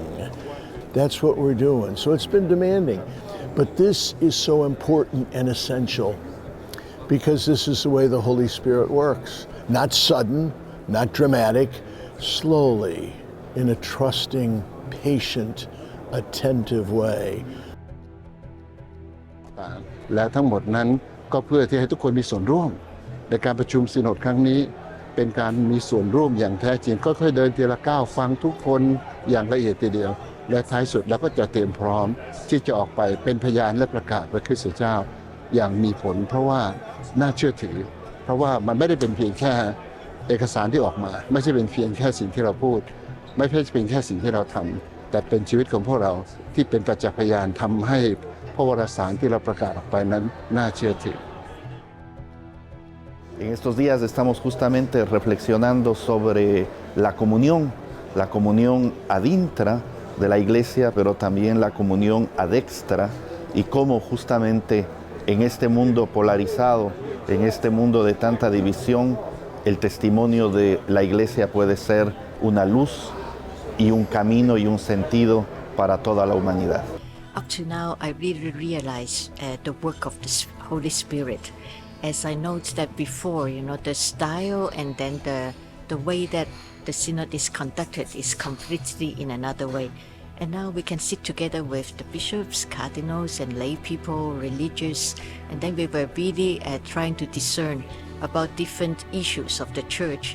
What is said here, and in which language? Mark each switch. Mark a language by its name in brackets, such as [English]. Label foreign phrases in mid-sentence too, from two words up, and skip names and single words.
[English] That's what we're doing. So it's been demanding. But this is so important and essential because this is the way the Holy Spirit works. Not sudden, not dramatic, slowly, in a trusting, patient, attentive way. [Thai] และทั้งหมดนั้นก็เพื่อที่ให้ทุกคนมีส่วนร่วม ในการประชุมซิโนดครั้งนี้เป็นการมีส่วนร่วมอย่างแท้จริงค่อยๆเดินทีละก้าวฟังทุกคนอย่างละเอียดทีเดียวและท้ายสุดเราก็จะเตรียมพร้อมที่จะออกไปเป็นพยานและประกาศพระคริสตเจ้าอย่างมีผลเพราะว่าน่าเชื่อถือเพราะว่ามันไม่ได้เป็นเพียงแค่เอกสารที่ออกมาไม่ใช่เป็นเพียงแค่สิ่งที่เราพูดไม่ใช่เป็นแค่สิ่งที่เราทำแต่เป็นชีวิตของพวกเราที่เป็นประจักษ์พยานทำให้พระวรสารที่เราประกาศออกไปนั้นน่าเชื่อถือ [Spanish] En estos días estamos justamente reflexionando sobre la comunión [Latin] ad intra [Spanish] de la Iglesia, pero también la comunión [Latin] ad extra, [Spanish] y cómo justamente en este mundo polarizado, en este mundo de tanta división, el testimonio de la Iglesia puede ser una luz y un camino y un sentido para toda la humanidad. [English] Up to now, I really realized the work of the Holy Spirit. As I noticed that before, the style and then the way that the synod is conducted is completely in another way. And now we can sit together with the bishops, cardinals, and lay people, religious, and then we were really trying to discern about different issues of the church.